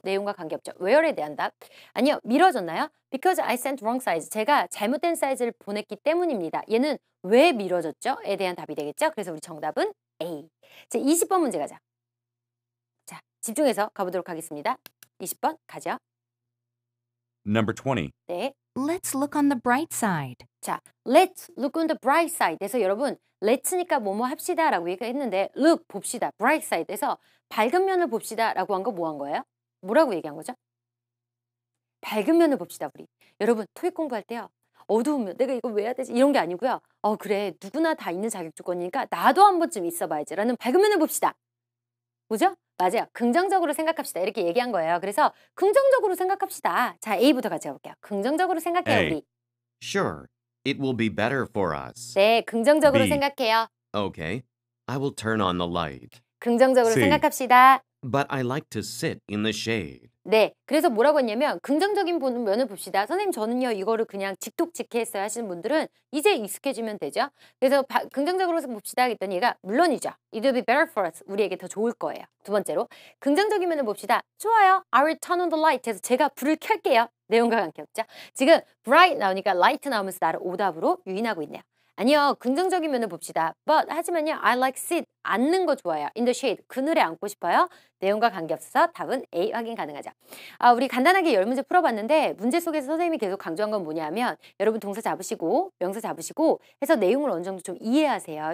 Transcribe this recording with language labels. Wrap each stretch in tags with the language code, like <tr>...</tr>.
<ko>내용과 관계없죠. where에 대한 답. 아니요, 미뤄졌나요?</ko> <en>Because I sent wrong size.</en> <ko>제가 잘못된 사이즈를 보냈기 때문입니다. 얘는 왜 미뤄졌죠? 에 대한 답이 되겠죠. 그래서 우리 정답은 A. 자, 20번 문제 가자. 자, 집중해서 가보도록 하겠습니다. 20번 가죠.</ko> <en>Number 20.</en> <ko>네.</ko> <en>Let's look on the bright side.</en> <ko>자, let's look on the bright side. 에서 여러분, let's니까 뭐뭐 합시다 라고 얘기했는데 look, 봅시다. bright side에서 밝은 면을 봅시다 라고 한 거 뭐 한 거예요? 뭐라고 얘기한 거죠? 밝은 면을 봅시다, 우리. 여러분, 토익 공부할 때요. 어두운 면, 내가 이거 왜 해야 되지? 이런 게 아니고요. 그래, 누구나 다 있는 자격 조건이니까 나도 한 번쯤 있어봐야지 라는 밝은 면을 봅시다. 뭐죠? 맞아요. 긍정적으로 생각합시다. 이렇게 얘기한 거예요. 그래서 긍정적으로 생각합시다. 자, A부터 같이 해볼게요. 긍정적으로 생각해요,</ko> <en>A.</en> <ko>우리.</ko> <en>Sure, it will be better for us.</en> <ko>네, 긍정적으로</ko> <en>B.</en> <ko>생각해요.</ko> <en>Okay, I will turn on the light.</en> <ko>긍정적으로</ko> <en>C.</en> <ko>생각합시다.</ko> <en>But I like to sit in the shade.</en> <ko>네, 그래서 뭐라고 했냐면 긍정적인 면을 봅시다. 선생님 저는요 이거를 그냥 직독직해했어요 하시는 분들은 이제 익숙해지면 되죠. 그래서 긍정적으로 봅시다 했더니 얘가 물론이죠.</ko> <en>It will be better for us.</en> <ko>우리에게 더 좋을 거예요. 두 번째로 긍정적인 면을 봅시다. 좋아요.</ko> <en>I will turn on the light</en> <ko>해서 제가 불을 켤게요. 내용과 관계없죠. 지금 bright 나오니까 light 나오면서 나를 오답으로 유인하고 있네요. 아니요. 긍정적인 면을 봅시다. But 하지만요.</ko> <en>I like sit.</en> <ko>앉는 거 좋아요.</ko> <en>In the shade.</en> <ko>그늘에 앉고 싶어요. 내용과 관계없어서 답은 A 확인 가능하죠. 우리 간단하게 10문제 풀어봤는데 문제 속에서 선생님이 계속 강조한 건 뭐냐면 여러분 동사 잡으시고 명사 잡으시고 해서 내용을 어느 정도 좀 이해하세요.</ko>